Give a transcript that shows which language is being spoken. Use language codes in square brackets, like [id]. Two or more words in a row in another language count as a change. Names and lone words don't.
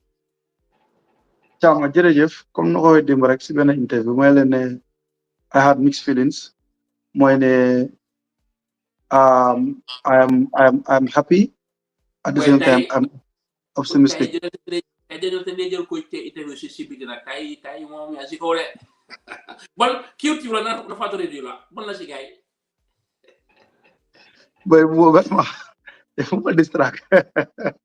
[wo] Chama jërëjëf comme no ko démb rek si benn interview mooy leen ne [en] I had mixed feelings [wo] mooy ne [en] I'm happy at the same time I'm optimistic. Boy, distract.